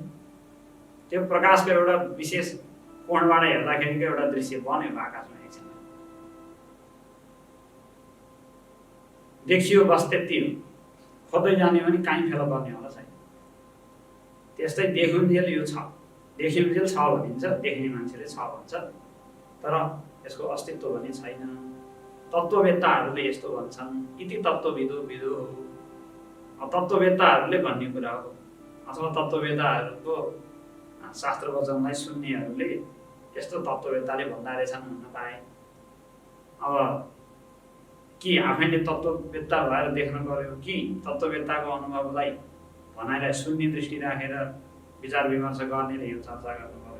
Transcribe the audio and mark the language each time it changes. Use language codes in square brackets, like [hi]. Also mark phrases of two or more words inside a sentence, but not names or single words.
[ne] त्यो प्रकाशको एउटा विशेष कोणबाट हेर्दाखेरिको एउटा दृश्य बन्यो आकाशमा एकछिन देखियो, बस त्यति हो। खोज्दै जाने भने कहीँ फेला पर्ने होला छैन। त्यस्तै देखुन्जेल यो छ, देखिन्जेल छ भनिन्छ, देख्ने मान्छेले छ भन्छ, तर यसको अस्तित्व भने छैन। तत्त्ववेत्ताहरूले यस्तो भन्छन्, [sa] इति तत्त्वविदो विदो। [ne] तत्त्ववेत्ताहरूले भन्ने कुरा हो, अथवा तत्त्ववेत्ताहरूको शास्त्र वचनलाई सुन्नेहरूले यस्तो तत्त्ववेत्ताले भन्दा रहेछन् भन्न पाए। अब कि आफैले तत्त्ववेत्ता भएर देख्न पर्यो कि तत्त्ववेत्ताको अनुभवलाई भनाइलाई सुन्ने दृष्टि राखेर विचार विमर्श गर्नेले यो चर्चा गर्नु पर्यो।